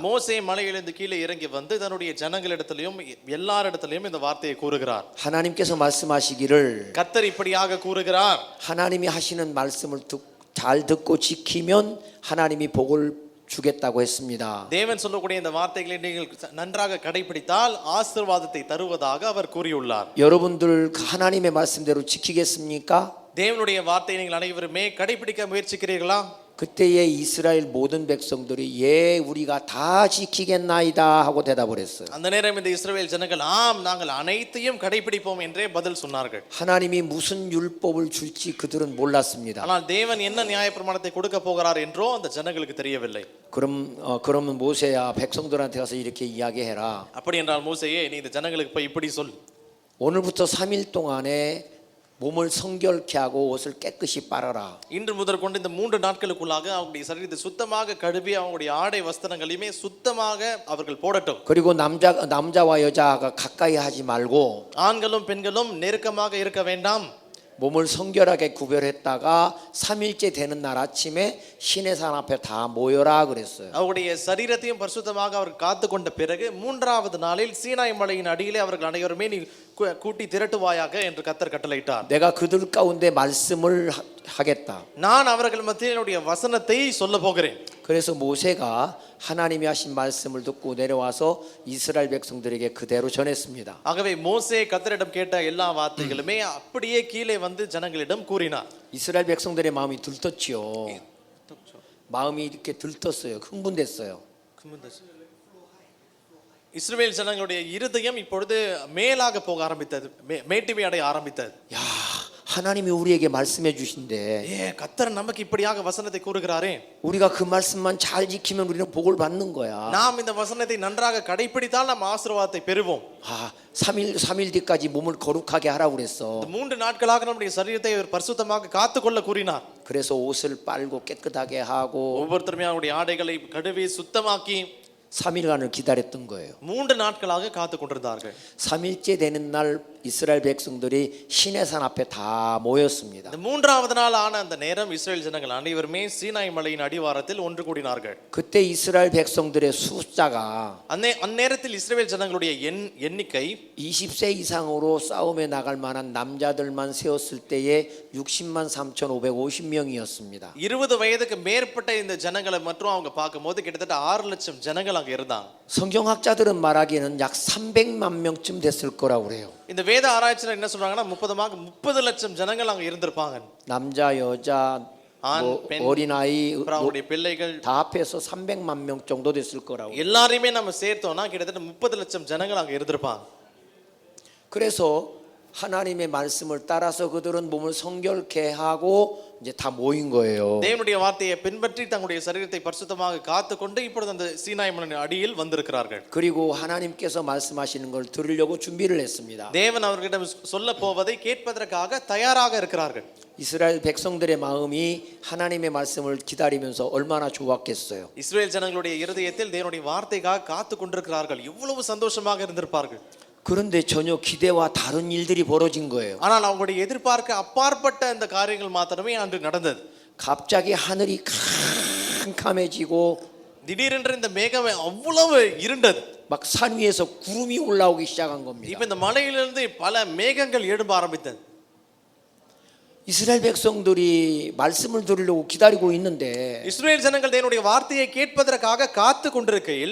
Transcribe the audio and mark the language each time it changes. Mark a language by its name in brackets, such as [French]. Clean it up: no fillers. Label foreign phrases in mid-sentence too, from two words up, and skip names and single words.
[Tamil] மோசே மலையிலிருந்து கீழே இறங்கி வந்து தன்னுடைய ஜனங்களிடத்திலும் எல்லாரிடத்திலும் இந்த வார்த்தையை கூறுகிறார். [Korean] 하나님께서 말씀하시기를 [Tamil] கர்த்தர் இப்படியாக கூறுகிறார். [Korean] 하나님이 하시는 말씀을 잘 듣고 지키면 하나님이 복을 주겠다고 했습니다. [Tamil] தேவன் சொல்லக்கூடிய இந்த வார்த்தைகளை நீங்கள் நன்றாக கடைபிடித்தால் ஆசீர்வாதத்தை தருவதாக அவர் கூறியுள்ளார். [Korean] 여러분들 하나님의 말씀대로 지키겠습니까? [Tamil] தேவனுடைய வார்த்தையை நீங்கள் அனைவருமே கடைபிடிக்க முயற்சிக்கிறீர்களா? [Korean] 그때의 이스라엘 모든 백성들이 예 우리가 다 지키겠나이다 하고 대답을 했어요. [Tamil] அந்த நேரம் இந்த இஸ்ரவேல் ஜனங்கள் ஆம் நாங்கள் அனைத்தையும் கடைபிடிப்போம் என்றே பதில் சொன்னார்கள். [Korean] 하나님이 무슨 율법을 줄지 그들은 몰랐습니다. [Tamil] ஆனால் தேவன் என்ன நியாயப்பிரமாணத்தை கொடுக்க போகிறார் என்றோ அந்த ஜனங்களுக்கு தெரியவில்லை. [Korean] 그러면 모세야 백성들한테 가서 이렇게 이야기해라. [Tamil] அப்படி என்றால் மோசேயே, நீ இந்த ஜனங்களுக்கு போய் இப்படி சொல். [Korean] 오늘부터 3일 동안에 몸을 성결케 하고 옷을 깨끗이 빨아라. [Tamil] இன்று முதல் கொண்டு இந்த 3 நாட்களுக்குள்ளாக அவருடைய சரீரத்தை சுத்தமாக கழுவி அவருடைய ஆடை வஸ்திரங்களையுமே சுத்தமாக அவர்கள் போடட்டும். [Korean] 그리고 남자와 여자가 가까이 하지 말고 [Tamil] ஆண்களும் பெண்களும் நெருக்கமாக இருக்க வேண்டாம். [Korean] 몸을 성결하게 구별했다가 3일째 되는 날 아침에 시내산 앞에 다 모여라 그랬어요. [Tamil] அவருடைய சரீரத்தையும் பரிசுத்தமாக அவர் காத்து கொண்ட பிறகு 3வது நாளில் சீனாய் மலையின் அடியிலே அவர்கள் அனைவருமே நீ கூட்டி திரட்டுவாயாக என்று கர்த்தர் கட்டளையிட்டார். [Korean] 내가 그들 가운데 말씀을 하겠다. [Tamil] நான் அவர்கள் மத்தியில் என்னுடைய வசனத்தை சொல்ல போகிறேன். [Korean] 그래서 모세가 하나님이 하신 말씀을 듣고 내려와서 이스라엘 백성들에게 그대로 전했습니다. [Tamil] ஆகவே மோசே கர்த்தரிடம் கேட்ட எல்லா வார்த்தைகளுமே அப்படியே கீழே வந்து ஜனங்களிடம் கூறினார். [Korean] 이스라엘 백성들의 마음이 들떴지요. 마음이 이렇게 들떴어요. 흥분됐어요. [Tamil] இஸ்ரவேல் ஜனங்களுடைய இருதயம் இப்பொழுது மேலாக போக ஆரம்பித்தது, மேட்டிமை அடைய ஆரம்பித்தது. [Korean] 야, 하나님이 우리에게 말씀해 주신대. [Tamil] ஏ, கர்த்தர் நமக்கு இப்படியாக வசனத்தை கூறுகிறாரே. [Korean] 우리가 그 말씀만 잘 지키면 우리는 복을 받는 거야. [Tamil] நாம் இந்த வசனத்தை நன்றாக கடைபிடித்தால் நாம் ஆசீர்வாதத்தை பெறுவோம். [Korean] 3일 뒤까지 몸을 거룩하게 하라고 그랬어. [Tamil] 3 நாட்களாக நம்முடைய சரீரத்தை பரிசுத்தமாக காத்துக்கொள்ள கூறினார். [Korean] 그래서 옷을 빨고 깨끗하게 하고 [Tamil] ஒவ்வொருத்தருமே அவருடைய ஆடைகளை கழுவி சுத்தமாக்கி [Korean] 3일간을 기다렸던 거예요. [Tamil] 3 நாட்களாக காத்து கொண்டிருந்தார்கள். [Korean] 3일째 되는 날 이스라엘 백성들이 시내산 앞에 다 모였습니다. [Tamil] இந்த 3வது நாள் ஆன அந்த நேரம் இஸ்ரவேல் ஜனங்கள் அனைவருமே சீனாய் மலையின் அடிவாரத்தில் ஒன்று கூடினார்கள். [Korean] 그때 이스라엘 백성들의 숫자가 [Tamil] அந்நேரத்தில் இஸ்ரவேல் ஜனங்களுடைய எண்ணிக்கை [Korean] 20세 이상으로 싸움에 나갈 만한 남자들만 세웠을 때에 60만 3,550명이었습니다. [Tamil] 20 வயதுக்கு மேற்பட்ட இந்த ஜனங்களை மற்றும் அவங்க பார்க்கும்போது கிட்டத்தட்ட 6 லட்சம் ஜனங்கள் அங்க இருந்தாங்க. [Korean] 성경학자들은 말하기에는 약 300만 명쯤 됐을 거라고 그래요. [Tamil] இந்த வேத ஆராய்ச்சியாளர் என்ன சொல்றாங்கன்னா 30 லட்சம் ஜனங்கள் அங்க இருந்திருப்பாங்க. [Korean] 남자, 여자, 어린아이 [Tamil] அவருடைய பிள்ளைகள் [Korean] 다 합해서 300만 명 정도 됐을 거라고. [Tamil] எல்லாரையுமே நம்ம சேர்த்தோம்னா கிட்டத்தட்ட 30 லட்சம் ஜனங்கள் அங்க இருந்திருப்பாங்க. [Korean] 그래서 하나님의 말씀을 따라서 그들은 몸을 성결케 하고 이제 다 모인 거예요. [Tamil] தேவனுடைய வார்த்தையை பின்பற்றி தங்களுடைய சரீரத்தை பரிசுத்தமாக காத்துக்கொண்டு இப்பொழுது அந்த சீனாய் மலையின் அடியில் வந்திருக்கிறார்கள். [Korean] 그리고 하나님께서 말씀하시는 걸 들으려고 준비를 했습니다. [Tamil] தேவன் அவர்களிடம் சொல்ல போவதை கேட்பதற்காக தயாராக இருக்கிறார்கள். [Korean] 이스라엘 백성들의 마음이 하나님의 말씀을 기다리면서 얼마나 좋았겠어요. [Tamil] இஸ்ரவேல் ஜனங்களுடைய இருதயத்தில் தேவனுடைய வார்த்தைக்காக காத்து கொண்டிருக்கிறார்கள். எவ்வளவு சந்தோஷமாக இருந்திருப்பார்கள். [Korean] 그런데 전혀 기대와 다른 일들이 벌어진 거예요. [Tamil] ஆனால் அவங்களுடைய எதிர்பார்க்க அப்பாற்பட்ட இந்த காரியங்கள் மாத்திரமே அன்று நடந்தது. [Korean] 갑자기 하늘이 캄캄해지고 [Tamil] திடீரென்று இந்த மேகம் அவ்வளவு இருண்டது. [Korean] 막 산 위에서 구름이 올라오기 시작한 겁니다. [Tamil] இப்ப இந்த மலையிலிருந்து பல மேகங்கள் எழும்ப ஆரம்பித்தது. [Korean] 이스라엘 백성들이 말씀을 들으려고 기다리고 있는데 [Tamil] இஸ்ரவேல் ஜனங்கள் தேவனுடைய வார்த்தையை கேட்பதற்காக காத்து கொண்டிருக்கையில்